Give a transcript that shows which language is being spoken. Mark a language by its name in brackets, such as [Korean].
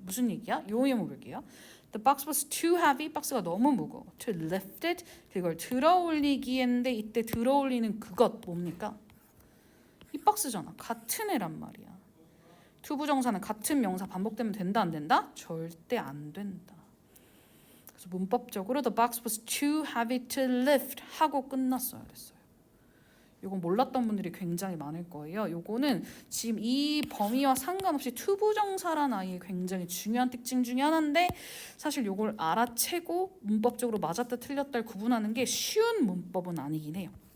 [Korean] 무슨 얘기야? 요 예문 볼게요. [English] The box was too heavy. [Korean] 박스가 너무 무거워. [English] To lift it. [Korean] 그걸 들어올리기인데 이때 들어올리는 그것 뭡니까? 이 박스잖아. 같은 애란 말이야. 투부정사는 같은 명사 반복되면 된다 안 된다? 절대 안 된다. 그래서 문법적으로 [English] the box was too heavy to lift [Korean] 하고 끝났어야 됐어요. 이건 몰랐던 분들이 굉장히 많을 거예요. 요거는 지금 이 범위와 상관없이 투부정사란 아이의 굉장히 중요한 특징 중에 하나인데 사실 요걸 알아채고 문법적으로 맞았다 틀렸다를 구분하는 게 쉬운 문법은 아니긴 해요.